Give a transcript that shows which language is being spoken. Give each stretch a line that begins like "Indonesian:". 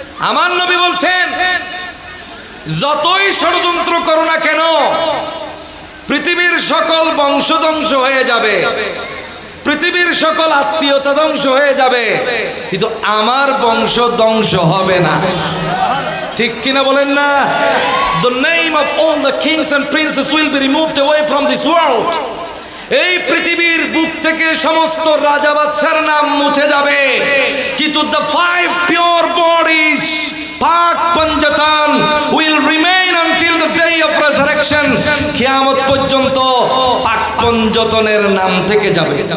Bangla: আমার নবী বলছেন, যতই ষড়যন্ত্র করো না কেন পৃথিবীর সকল বংশ ধ্বংস হয়ে যাবে, পৃথিবীর সকল আত্মীয়তা ধ্বংস হয়ে যাবে, কিন্তু আমার বংশ ধ্বংস হবে না। ঠিক কিনা বলেন না?
English: The name of all the kings and princes will be removed away from this world.
Bangla: এই পৃথিবীর বুক থেকে সমস্ত রাজা বাদশার নাম মুছে যাবে, কিন্তু
English: the five pure bodies,
Bangla: পাক পঞ্জতন,
English: will remain until the day of resurrection.
Bangla: কিয়ামত পর্যন্ত পাক পঞ্জতনের নাম থেকে যাবে।